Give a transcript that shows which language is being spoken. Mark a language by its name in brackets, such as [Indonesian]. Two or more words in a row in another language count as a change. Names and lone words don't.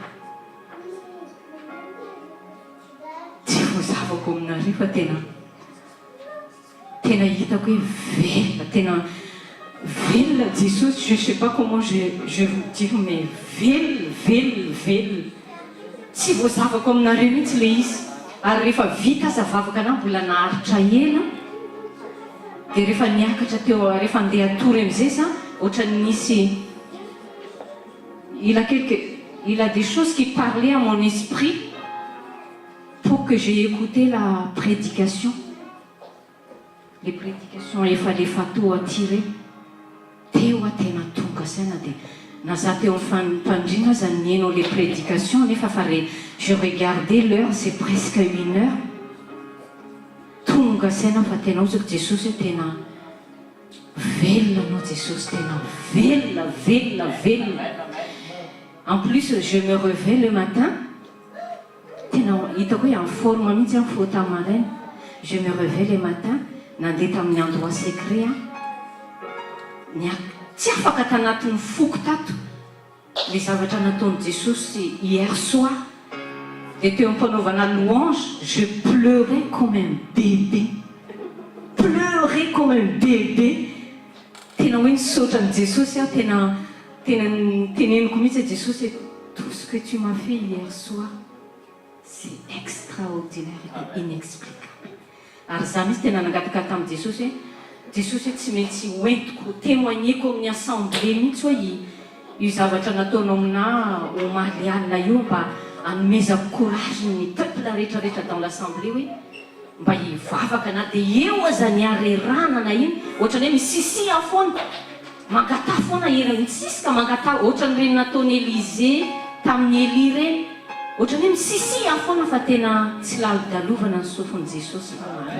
[Malagasy] Tsy voazavako aminareo fa tena hitako hoe velona, tena velona Jesosy. [French] Je sais pas comment je vous dire mais velona. [Malagasy] Tsy voazavako aminareo mihitsy le izy. Ary rehefa vita azavavaka anahy mbola naharitra ela. Dia rehefa niakatra teo rehefa andeha atory amin'izay za ohatrany nisy [French] il a des choses qui parlaient à mon esprit pour que j'ai écouté la prédication. Les prédications [Malagasy] efa tao attiré teo tena tonga saina dia naza teo amin'ny fandriana zany nihaino [French] les prédications [Malagasy] nefa fa [French] je regardais l'heure, c'est presque 1 heure. [Malagasy] Tonga tonga saina fa tena ozy Jesosy hoe tena velona anao Jesosy tena velona. [French] En plus je me réveille le matin [Malagasy] tena hitako hoe [French] en forme [Malagasy] mihitsy aho fo tamaraina. [French] Je me réveille le matin [Malagasy] nandeha tamin'ny [French] endroit secret [Malagasy] tsy afaka tanatin'ny foko tato le zavatra nataony Jesosy [French] hier soir. Et [Malagasy] teo ampanaovana [French] louange, je pleurais comme un bébé. [Malagasy] Tena hoe nisaotran'i Jesosy aho tena teneniko mihitsy Jesosy hoe [French] tout ce que tu m'as fait hier soir c'est extraordinaire et inexplicable. [Malagasy] Ary za mihitsy tena nangataka tamin'i Jesosy hoe tsy maintsy hoentiko témoigneko amin'ny assemblée mihitsy hoe io zavatra nataonao amina omaly alina io mba anomezako courage ny peuple rehetrarehetra [French] dans l'assemblée [Malagasy] hoe mba hivavaka na dia eo aza ny arerana na iny ohatrany hoe misisia foana mangata foana era mitsisika mangata ohatran'ireny nataony Élysée tamin'ny Élie reny ohatrany hoe misisia foana fa tena tsy lalodalovana ny sofon'i Jesosy fa marina.